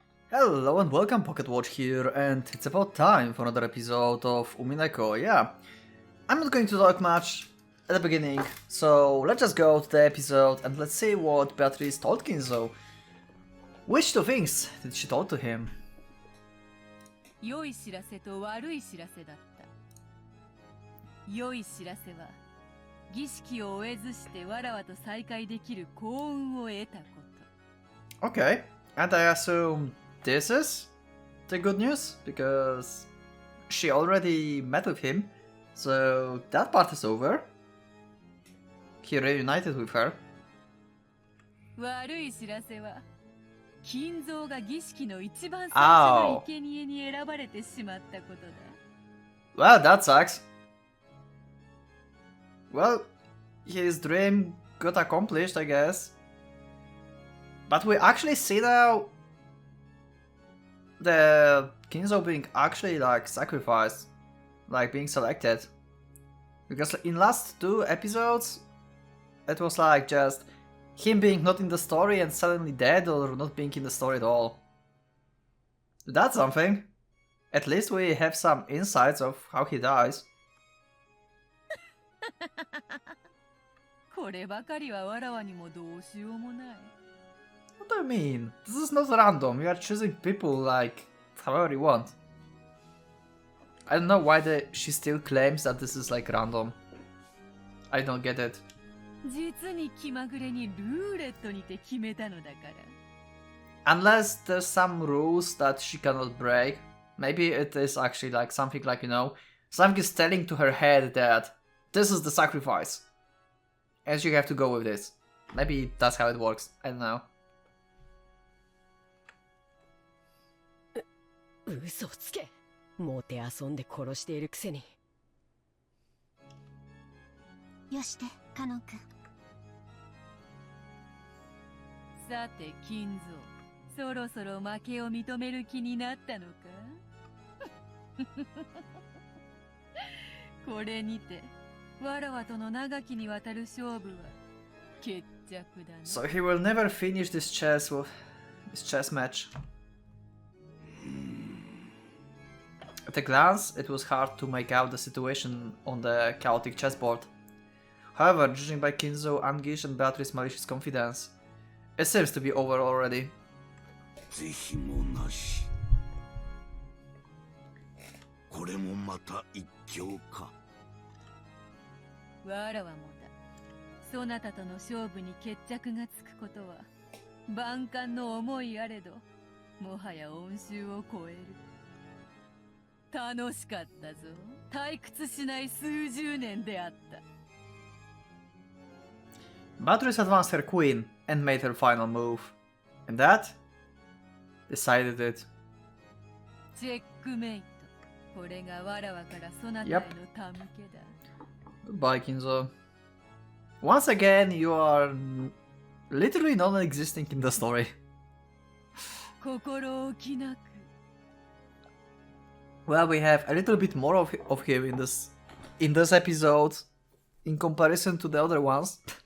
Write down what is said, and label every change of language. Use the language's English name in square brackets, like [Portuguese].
[English] Hello and welcome, Pocket Watch here, and it's about time for another episode of Umineko. Yeah, I'm not going to talk much at the beginning, so let's just go to the episode and let's see what Beatrice told Kinzo. Which two things did she tell to him? [Japanese] 良い知らせと悪い知らせだった。良い知らせは、儀式を終えずしてわらわと再会できる幸運を得たこと。 [English] Okay, and I assume this is the good news, because she already met with him, so that part is over. He reunited with her. [Japanese] 悪い知らせは、金蔵が儀式の一番最初の生贄に選ばれてしまったことだ。 [English] Well, that sucks. Well, his dream got accomplished, I guess. But we actually see now the Kinzo being actually like sacrificed, like being selected. Because in last two episodes, it was like just him being not in the story and suddenly dead, or not being in the story at all. That's something. At least we have some insights of how he dies. [Japanese] こればかりはわらわにもどうしようもない。 [English] What do you mean? This is not random. You are choosing people like however you want. I don't know why she still claims that this is like random. I don't get it. [Japanese] 実に気まぐれにルーレットにて決めたのだから。 [English] Unless there's some rules that she cannot break. Maybe it is actually like something like, you know, something is telling to her head that this is the sacrifice. And she have to go with this. Maybe that's how it works. I don't know. [Japanese] 嘘をつけ。もてあそんで殺しているくせに。よしてカノン君。さて金蔵、そろそろ負けを認める気になったのか。これにてわらわとの長きにわたる勝負は決着だな。 [English] So he will never finish this chess match. At a glance, it was hard to make out the situation on the chaotic chessboard. However, judging by Kinzo, Angish and Beatrice's malicious confidence, it seems to be over already. [Japanese] 是非もなし。これもまた一興か。わらわもだ。そなたとの勝負に決着がつくことは万感の思いあれど、もはや恩衆を超える。楽しかったぞ。退屈しない数十年であった。 [English] Beatrice advanced her queen and made her final move. And that decided it. [Japanese] チェックメイト。これがわらわからそなたへの手向けだ。 [English] Goodbye, Kinzo. Once again, you are literally non-existing in the story. [Japanese] 心置きなく。 [English] Well, we have a little bit more of him in this episode in comparison to the other ones.